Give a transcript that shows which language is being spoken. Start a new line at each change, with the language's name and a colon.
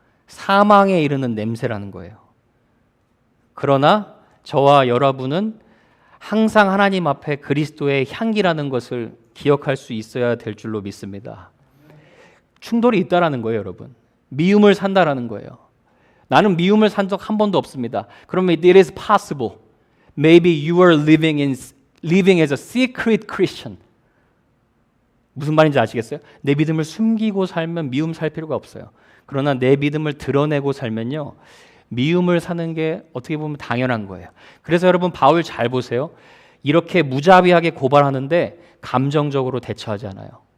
Korean: 사망에 이르는 냄새라는 거예요. 그러나 저와 여러분은 항상 하나님 앞에 그리스도의 향기라는 것을 기억할 수 있어야 될 줄로 믿습니다. 충돌이 있다라는 거예요, 여러분. 미움을 산다라는 거예요. 나는 미움을 산 적 한 번도 없습니다. 그러면
English: it is possible. Maybe you are living as a secret Christian.
Korean: 무슨 말인지 아시겠어요? 내 믿음을 숨기고 살면 미움 살 필요가 없어요. 그러나 내 믿음을 드러내고 살면요, 미움을 사는 게 어떻게 보면 당연한 거예요. 그래서 여러분 바울 잘 보세요. 이렇게 무자비하게 고발하는데 감정적으로 대처하지 않아요.